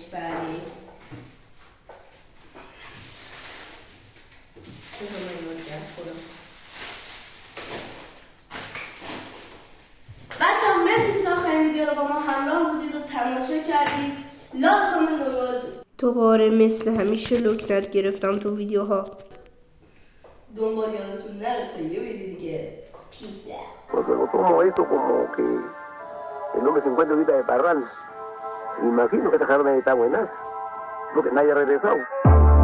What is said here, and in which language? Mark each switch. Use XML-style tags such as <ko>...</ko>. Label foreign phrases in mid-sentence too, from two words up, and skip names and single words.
<fa>بله بچه‌ها مرسی که تا آخرین ویدیو رو با ما همراه بودید و تماشا کردید. لایک کامنت دوباره مثل همیشه لکنت گرفتم تو ویدیوها. دنبال یادتون نره تا یه ویدیو دیگه. پیس</fa> <es>Porque lo tomo esto como que el hombre se encuentra ahorita de parrán. Imagino que esta carne está buena. Porque nadie ha regresado.</es>